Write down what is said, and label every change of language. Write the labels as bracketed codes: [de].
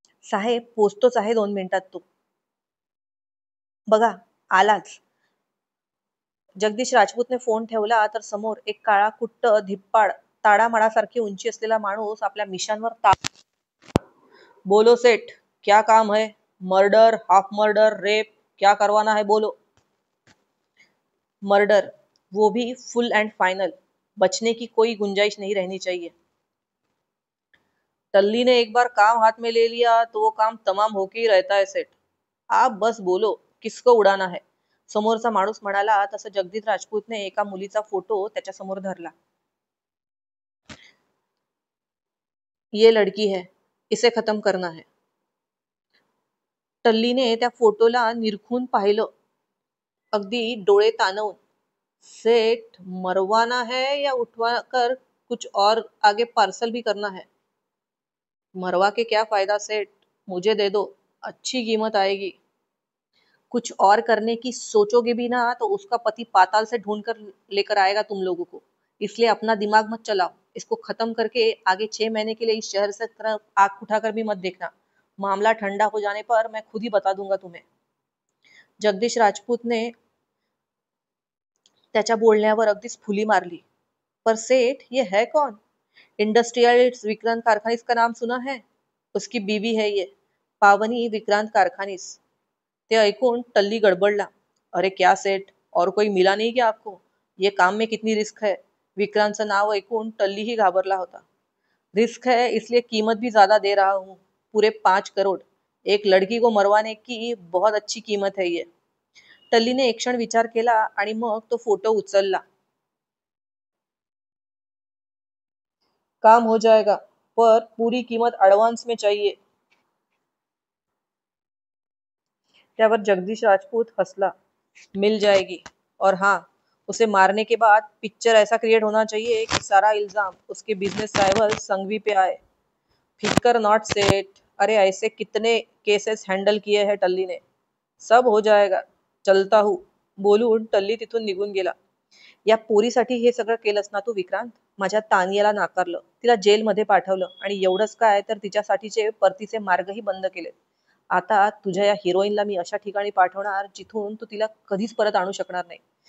[mr] साहेब, पोचतोच आहे 2 मिनिटात तो. बघा, आलाच. जगदीश राजपूतने फोन ठेवला तर समोर एक काळा कुट्ट, धिप्पाड, ताडामाडासारखी उंची असलेला माणूस आपल्या मिशांवर [hi] बोलो सेठ, क्या काम है? मर्डर, हाफ मर्डर, रेप, क्या करवाना है बोलो. मर्डर, वो भी फुल एंड फाइनल. बचने की कोई गुंजाइश नहीं रहनी चाहिए. टल्ली ने एक बार काम हाथ में ले लिया तो वो काम तमाम होके ही रहता है सेठ. आप बस बोलो, किसको उडाना है? [mr] समोरचा माणूस म्हणाला तसं जगदीश राजपूतने एका मुलीचा फोटो त्याच्या समोर धरला. [hi] ये लड़की है, इसे खत्म करना है. [mr] टल्लीने त्या फोटोला निरखून पाहिलं, अगदी डोळे ताणवून. [hi] सेठ, मरवाना है या उठवा कर कुछ और आगे पार्सल भी करना है? मरवा के क्या फायदा सेठ, मुझे दे दो, अच्छी कीमत आएगी. कुछ और करने की सोचोगे भी ना तो उसका पति पाताल से ढूंढ कर लेकर आएगा तुम लोगों को. इसलिए अपना दिमाग मत चलाओ. इसको खत्म करके आगे 6 महीने के लिए इस शहर से तरफ आंख उठाकर भी मत देखना. मामला ठंडा हो जाने पर मैं खुद ही बता दूंगा तुम्हें. [mr] जगदीश राजपूत ने त्याच्या बोलण्यावर अगदीच फुली मारली. [hi] पर सेठ, ये है कौन? इंडस्ट्रियलिस्ट विक्रांत कारखानीस का नाम सुना है? उसकी बीवी है ये, पावनी विक्रांत कारखानीस. [mr] ते ऐकून टल्ली गडबडला. [hi] अरे क्या सेठ, और कोई मिला नहीं क्या आपको? ये काम में कितनी रिस्क है? [mr] विक्रांतचं नाव ऐकून टल्ली ही घाबरला होता. [hi] रिस्क है इसलिए कीमत भी ज्यादा दे रहा हूँ, पूरे 5 करोड़. एक लड़की को मरवाने की बहुत अच्छी कीमत है ये. [mr] टल्लीने एक क्षण विचार केला आणि मग तो फोटो उचलला. [hi] काम हो जाएगा, पर पूरी कीमत एडवांस में चाहिए. [mr] त्यावर जगदीश राजपूत हंसला. [hi] मिल जाएगी. और हाँ, उसे मारने के बाद पिक्चर ऐसा क्रिएट होना चाहिए कि सारा इल्जाम उसके बिजनेस राइवल संघवी पे आए. फिकर नॉट सेट. अरे ऐसे कितने केसेस हँडल किए हैं टल्ली ने. सब हो जाएगा. चलता हूँ. [mr] बोलून टल्ली तिथून निघून गेला. या पोरीसाठी हे सगळं केलंस ना तू विक्रांत? माझ्या तानियाला नाकारलं, तिला जेलमध्ये पाठवलं आणि एवढंच काय तर तिच्यासाठीचे परतीचे मार्गही बंद केले. आता तुझ्या या हिरोईनला मी अशा ठिकाणी पाठवणार जिथून तू तिला कधीच परत आणू शकणार नाही.